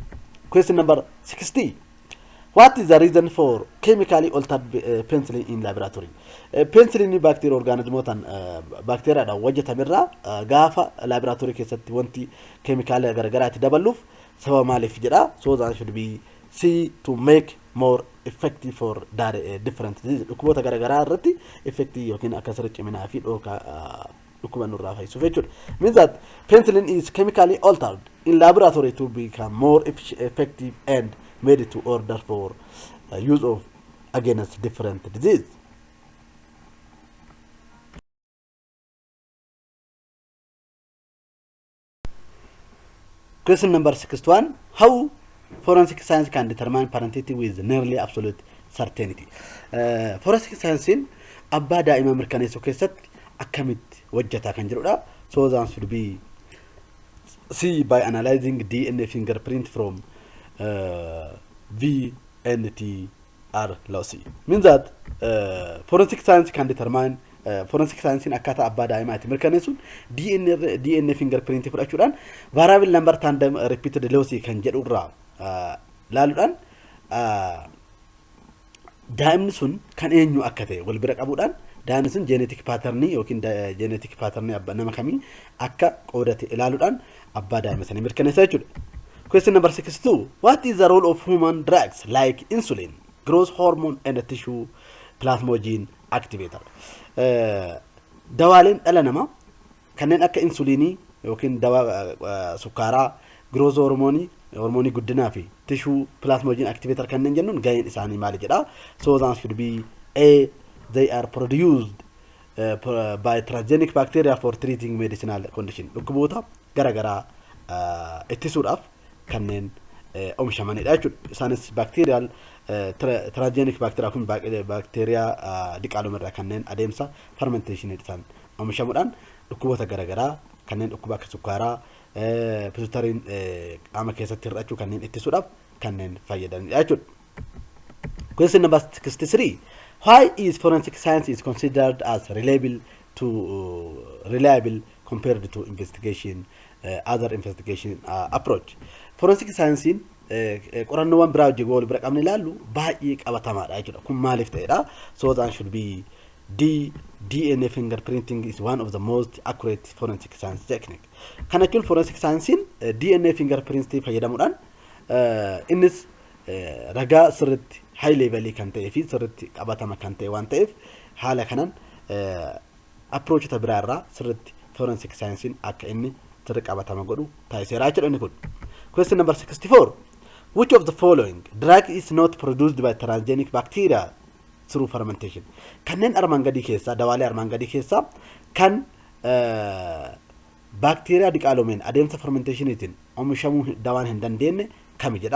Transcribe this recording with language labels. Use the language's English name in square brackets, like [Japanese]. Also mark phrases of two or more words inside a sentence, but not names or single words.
[English] Question number 60. What is the reason for chemically altered penicillin in laboratory? [Oromo] Penicillin bacterioorganismotaan bacteriaadhaan hojjetamerraa gaafa laboratory keessatti wanti keemikaala garagaraatti dabaluuf sababa maaliif jedha? [English] So that should be C, to make more effective for different diseases. [Oromo] Dhukkuboota garaagaraa irratti effective yookiin akka sirriitti ciminaa fi dhookaa dhukkuba nurraa fayyisuuf jechuudha. [English] Means that penicillin is chemically altered in laboratory to become more effective and made to order for use of against different disease. Question number 61. How forensic science can determine parentality with nearly absolute certainty. Forensic science [Oromo] in abbaa daa'ima mirkaneessuu keessatti akkamitti hojjetaa kan jedhudha. [English] So the answer should be C, by analyzing DNA fingerprint from VNTR lossy. Means that forensic science can determine forensic science [Oromo] in akkaataa abbaa daa'imaati mirkaneessuun [English] DNA fingerprint [Oromo] fudhachuudhaan [English] variable number tandem repeated lossy [Oromo] kan jedhu irraa laaluudhaan daa'imni sun kan eenyu akka ta'e wal bira qabuudhaan daa'imni sun [English] genetic pattern [Oromo] yookiin [English] genetic pattern [Oromo] abbaa nama kamii akka qoodate ilaaluudhaan abbaa daa'ima sanii mirkaneessa jechuudha. [English] Question number 62. What is the role of human drugs like insulin, growth hormone and tissue plasmogen activator? [Oromo] Dawaaleen dhala namaa kanneen akka insulinii yookiin dawaa sukkaaraa, growth hormoonii guddinaa fi [English] tissue plasmogen activator [Oromo] kanneen jennuun gaheen isaanii maali jedha. [English] So the answer should be A, they are produced by transgenic bacteria for treating medicinal condition. [Oromo] Dhukkuboota garaagaraa ittisuudhaaf kanneen oomishamanidha jechuudha. Isaanis [English] bacterial transgenic bacteria [Oromo] kun bacteria diqaaloomirraa kanneen adeemsa fermentation isaan oomishamuudhaan dhukkuboota garaagaraa kanneen dhukkuba akka sukkaaraa pituitariin qaama keessatti hir'achuu kanneen ittisuudhaaf kanneen fayyadanidha jechuudha. [English] Question number 63. Why is forensic science is considered as reliable compared to other investigation approach? Forensic science [Oromo] in qorannoowwan biraa hojii wal bira qabne ilaallu baay'ee qabatamaadha jechuudha. Kun maaliif ta'edha? [English] So the answer should be D, DNA fingerprinting is one of the most accurate forensic science technique. [Oromo] Kana jechuun [English] forensic science [Oromo] in [English] DNA fingerprinting [Oromo] fayyadamuudhaan innis ragaa sirriitti [English] high level [Oromo] kan ta'ee fi sirriitti qabatama kan ta'e waan ta'eef haala kanaan approach ta biraa irraa sirriitti [English] forensic science [Oromo] in akka inni sirri qabatama godhu taasiseera jechuudha inni kun. [English] Question number 64. Which of the following drug is not produced by transgenic bacteria through fermentation? [Oromo] Kanneen armaan gadii keessaa dawaalee armaan gadii keessaa kan bacteria diqaaloomeen adeemsa fermentationiitiin oomishamuu dawaan hin dandeenye kami jedha.